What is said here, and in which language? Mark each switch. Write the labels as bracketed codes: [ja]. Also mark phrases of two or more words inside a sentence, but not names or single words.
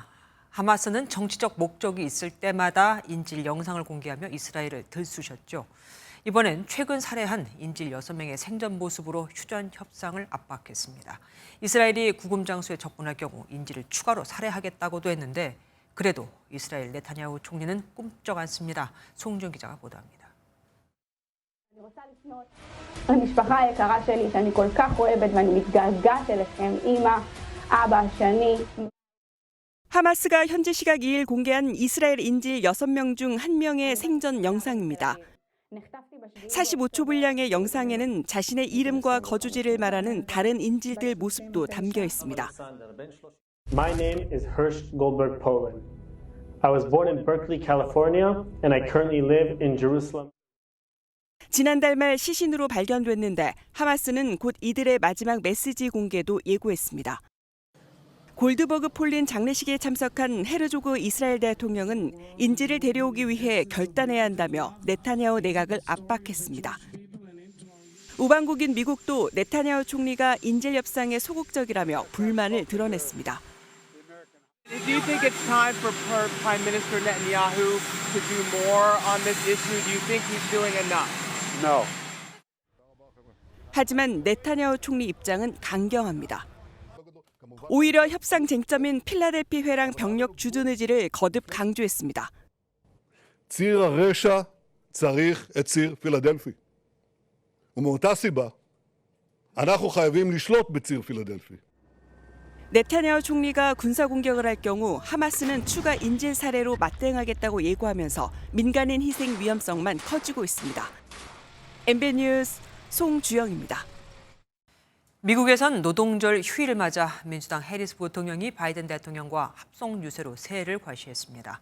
[ko] 하마스는 정치적 목적이 있을 때마다 인질 영상을 공개하며 이스라엘을 들쑤셨죠. 이번엔 최근 살해한 인질 6명의 생전 모습으로 휴전 협상을 압박했습니다. 이스라엘이 구금 장소에 접근할 경우 인질을 추가로 살해하겠다고도 했는데 그래도 이스라엘 네타냐후 총리는 꿈쩍 않습니다. 송준 기자가 보도합니다. [he] המשפחה היקרה שלי שאני כל כך אוהבת ואני מתגעגעת אליכם, אמא, אבא, שאני. [ko] 하마스가 현지 시각 2일 공개한 이스라엘 인질 6명 중 1명의 생전 영상입니다. 45초 분량의 영상에는 자신의 이름과 거주지를 말하는 다른 인질들 모습도 담겨 있습니다. [en] My name is Hirsch Goldberg Poland. I was born in Berkeley, California, and I currently live in Jerusalem. [ko] 지난달 말 시신으로 발견됐는데 하마스는 곧 이들의 마지막 메시지 공개도 예고했습니다. 골드버그 폴린 장례식에 참석한 헤르조그 이스라엘 대통령은 인질을 데려오기 위해 결단해야 한다며 네타냐후 내각을 압박했습니다. 우방국인 미국도 네타냐후 총리가 인질 협상에 소극적이라며 불만을 드러냈습니다. [en] Do you think it's time for Prime Minister Netanyahu to do more on this issue? Do you think he's doing enough? No. [ko] 하지만 네타냐후 총리 입장은 강경합니다. 오히려 협상 쟁점인 필라델피 회랑 병력 주둔 의지를 거듭 강조했습니다. [he] ציר הרשע צריך את ציר פילדלפי. ומאותה סיבה אנחנו חייבים לשלוט בציר פילדלפי. [ko] 네타냐후 총리가 군사 공격을 할 경우 하마스는 추가 인질 살해로 맞대응하겠다고 예고하면서 민간인 희생 위험성만 커지고 있습니다. MBN 뉴스 송주영입니다. 미국에선 노동절 휴일을 맞아 민주당 해리스 부통령이 바이든 대통령과 합동 유세로 새해를 과시했습니다.